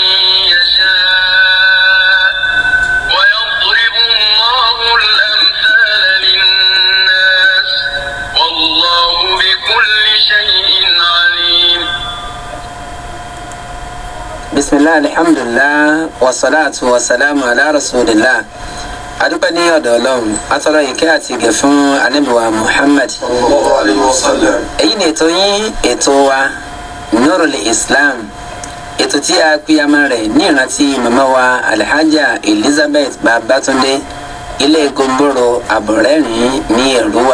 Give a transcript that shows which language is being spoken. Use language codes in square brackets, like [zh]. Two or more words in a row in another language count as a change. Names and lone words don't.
[ar] يشاء ويضرب الله الأمثال للناس والله بكل شيء عليم. بسم الله الحمد لله والصلاة والسلام على رسول الله. [yo] adúpẹ́ ní ọ̀dọ̀ Ọlọ́run atọrọ ìkẹ́ àti ìgẹ̀ fún Ànábì wa Muhammad [ar] صلى الله عليه وسلم. [yo] èyí ni ètò yín ètò wa Nurul Islam, ètò tí a pìyàmọ rẹ̀ ní ìrántí màmá wa Alhaja Elizabeth Babatunde ilé Gomboro Àbọ̀rẹ́rìn ní Èrúwà.